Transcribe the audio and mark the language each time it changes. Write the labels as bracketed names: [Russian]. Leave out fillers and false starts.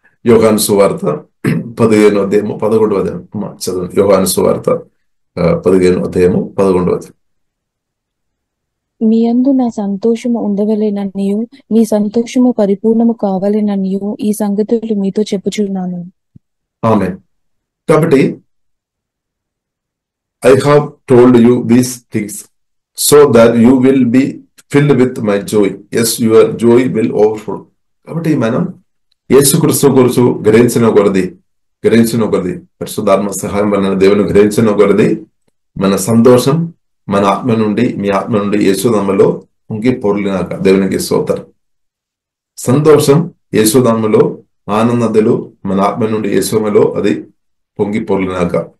[Telugu] యోహాను సువార్త 15వ అధ్యాయము 11వ అధ్యాయం చదవండి. యోహాను సువార్త 15వ అధ్యాయము 11వ అధ్యాయం. మీ యందు నా సంతోషము ఉండవలెననియు మీ సంతోషము పరిపూర్ణము కావాలననియు ఈ సంగతులు మీతో చెప్పుచున్నాను. ఆమేన్. కాబట్టి [English] I have told you these things so that you will be filled with my joy. Yes, your joy will overflow. [Telugu] కాబట్టి మనం యేసుక్రీస్తు గురించి గ్రహించిన కొలది పరిశుద్ధాత్మ సహాయం వలన దేవుని గ్రహించిన కొలది మన సంతోషం మన ఆత్మ నుండి మీ ఆత్మ నుండి యేసునామములో పొంగి పొర్లినాక. దేవునికి స్తోత్రం. సంతోషం యేసునామములో, ఆనందలు మన ఆత్మ నుండి యేసునామములో అది పొంగి పొర్లినాక.